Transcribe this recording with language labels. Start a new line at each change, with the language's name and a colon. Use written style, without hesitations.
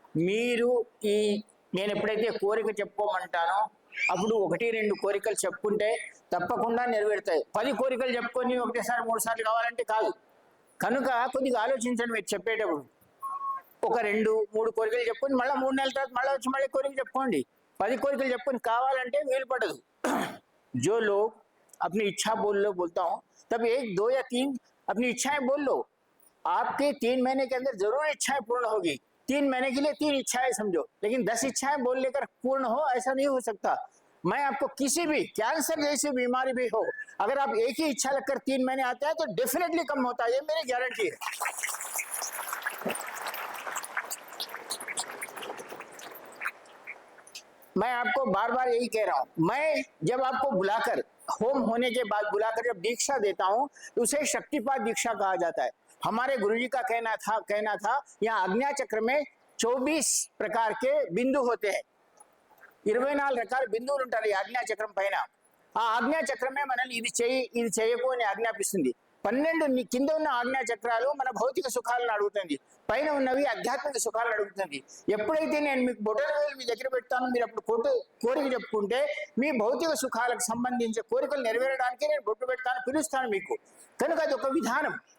Telugu: మీరు నేను ఎప్పుడైతే కోరిక చెప్పుకోమంటానో అప్పుడు 1-2 కోరికలు చెప్పుకుంటే తప్పకుండా నెరవేరుతాయి. 10 కోరికలు చెప్పుకొని ఒకటేసారి 3 సార్లు కావాలంటే కాదు. కనుక కొద్దిగా ఆలోచించండి. మీరు చెప్పేటప్పుడు ఒక 2-3 కోరికలు చెప్పుకొని మళ్ళీ 3 నెలల తర్వాత మళ్ళీ వచ్చి మళ్ళీ కోరిక చెప్పుకోండి. 10 కోరికలు చెప్పుకొని కావాలంటే వీలు పడదు.
Hindi: जो लोग अपनी इच्छा बोलता हूँ तब 1, 2 या 3 अपनी इच्छाएं बोल लो. आपके 3 महीने के अंदर जरूर इच्छाएं पूर्ण होगी. 3 महीने के लिए 3 इच्छाएं समझो, लेकिन 10 इच्छाएं बोल लेकर पूर्ण हो ऐसा नहीं हो सकता. मैं आपको किसी भी कैंसर जैसी बीमारी भी हो, अगर आप एक ही इच्छा लगकर 3 महीने आते हैं तो डेफिनेटली कम होता है. ये मेरी गारंटी है. मैं आपको बार बार यही कह रहा हूं. मैं जब आपको बुलाकर होम होने के बाद बुलाकर जब दीक्षा देता हूं तो उसे शक्तिपात दीक्षा कहा जाता है. हमारे गुरुजी का कहना था यहाँ आज्ञा चक्र में 24 प्रकार के बिंदु होते हैं.
Telugu: 24 రకాల బిందువులు ఉంటారు ఈ ఆజ్ఞా చక్రం పైన. ఆ ఆజ్ఞా చక్రమే మనల్ని ఇది చేయకు అని ఆజ్ఞాపిస్తుంది. 12 కింద ఉన్న ఆజ్ఞా చక్రాలు మన భౌతిక సుఖాలను అడుగుతుంది, పైన ఉన్నవి ఆధ్యాత్మిక సుఖాలను అడుగుతుంది. ఎప్పుడైతే నేను మీకు బొటనవేలు మీ దగ్గర పెడతాను, మీరు అప్పుడు కోరిక చెప్పుకుంటే మీ భౌతిక సుఖాలకు సంబంధించిన కోరికలు నెరవేరడానికి నేను బొట్టు పెడతాను, పిలుస్తాను మీకు. కనుక అది ఒక విధానం.